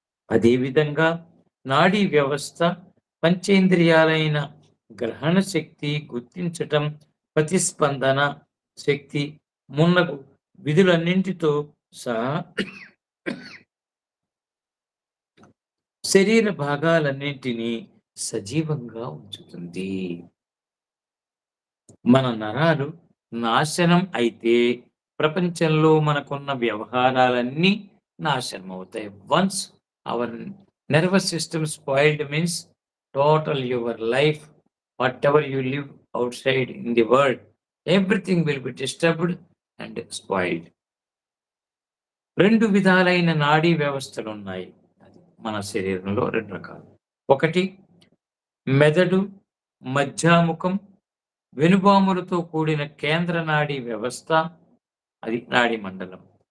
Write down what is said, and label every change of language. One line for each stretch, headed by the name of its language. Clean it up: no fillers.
Telugu: అదేవిధంగా నాడీ వ్యవస్థ, పంచేంద్రియాలైన గ్రహణ శక్తి, గుర్తించటం, ప్రతిస్పందన శక్తి మున్నగు విధులన్నింటితో సహా శరీర భాగాలన్నింటినీ సజీవంగా ఉంచుతుంది. మన నరాలు నాశనం అయితే ప్రపంచంలో మనకున్న వ్యవహారాలన్నీ నాశనం అవుతాయి.
English: Once our nervous system spoiled means total your life, whatever you live outside in the world, everything will be disturbed and spoiled.
Telugu: 2 విధాలైన నాడీ వ్యవస్థలు ఉన్నాయి మన శరీరంలో. 2 రకాలు. ఒకటి మెదడు, మధ్యాముఖం, వెనుబాములతో కూడిన కేంద్ర నాడీ వ్యవస్థ, అది నాడీ మండలం.